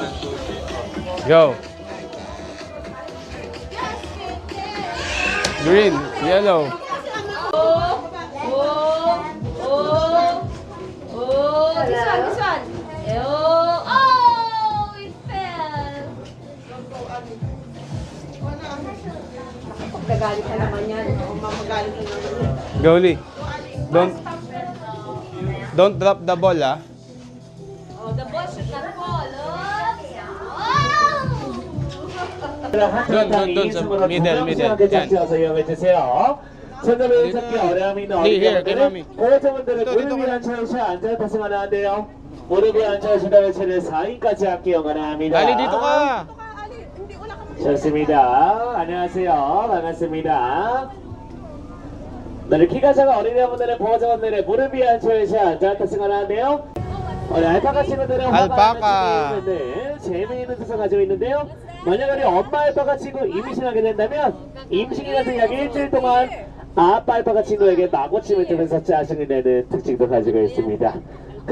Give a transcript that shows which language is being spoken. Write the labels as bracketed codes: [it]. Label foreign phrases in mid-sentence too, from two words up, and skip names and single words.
[en] Go. Green, yellow. This one. Oh, it fell. [tl] Nagalit ka naman yan. Mamagalit na naman. [en] Goalie. Don't drop the ball, ah. Oh, the ball should not fall. [tl] Doon sa middle. Yan. [ko] 이용해주세요. 손잡이 찾기 어려움이 있는 [en] Here, [ko] 어린이분들은 보호자분들은 또, 무릎 위에 앉혀서 앉아 타시면 안 돼요. 무릎 위에 앉혀서 배치를 4인까지 할게요. 원합니다. [tl] Ali, dito ka. [ko] 좋습니다. 안녕하세요. 반갑습니다. 네, 키가 작은 어린이분들은 보호자분들의 무릎 위에 앉혀서 앉아 타시면 안 돼요. 알파카 친구들은 알파카. 있는데 재미있는 뜻을 가지고 있는데요. 만약 우리 엄마 알파카 친구 임신하게 된다면 임신이 같은 약 일주일 동안 아빠 알파카 친구에게 마고침을 주면서 짜증이 내는 특징도 가지고 있습니다.